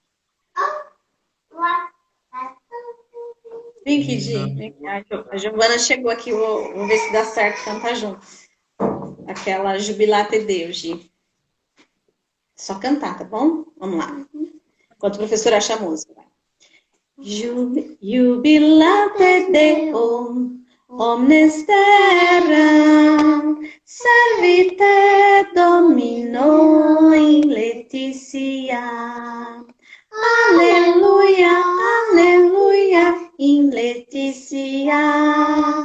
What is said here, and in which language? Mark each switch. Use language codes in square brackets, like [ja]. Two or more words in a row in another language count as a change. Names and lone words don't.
[pt] Vem aqui, Gi. Vem aqui. A Giovana chegou aqui, vou ver se dá certo cantar junto. Aquela Jubilate Deus, Gi. Só cantar, tá bom? Vamos lá. Enquanto o professor acha a música. Vai. [la] Jubilate Deum, omnes terra, servite Domino in Laetitia. Alleluia, alleluia, in Laetitia.